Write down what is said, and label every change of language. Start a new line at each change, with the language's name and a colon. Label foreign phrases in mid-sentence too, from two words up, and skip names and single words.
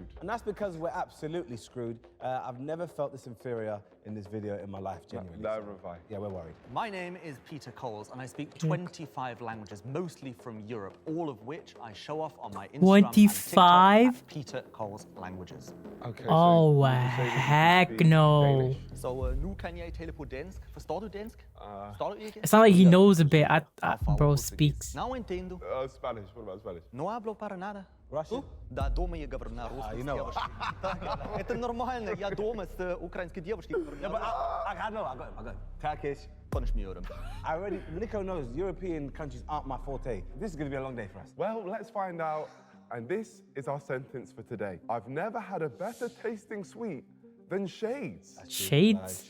English: And that's because we're absolutely screwed. I've never felt this inferior in this video in my life, genuinely. Yeah, we're worried. My name is Peter Coles, and I speak 25 languages, mostly from Europe, all of which I show off on my Instagram 25? and TikTok at Peter Coles Languages. Okay, Oh, heck no. So,
Danish: nu kan jeg tale på dansk. Forstår du dansk? Forstår du ikke?
English: It's not like he knows a bit. Bro speaks.
Portuguese: Não entendo.
English: Spanish. What about Spanish?
Spanish: No hablo para nada.
English: Russian?
Russian: Да, дома я говорю на русском
English: you
Russian: с
English: know.
Russian: девушкой. Это нормально, я дома с украинской девушкой говорю.
English: Yeah, but I know, I got it. Turkish.
Turkish: Konuşmuyorum.
English: Niko knows European countries aren't my forte. This is going to be a long day for us. Well, let's find out. And this is our sentence for today. I've never had a better tasting sweet than shades. Shades?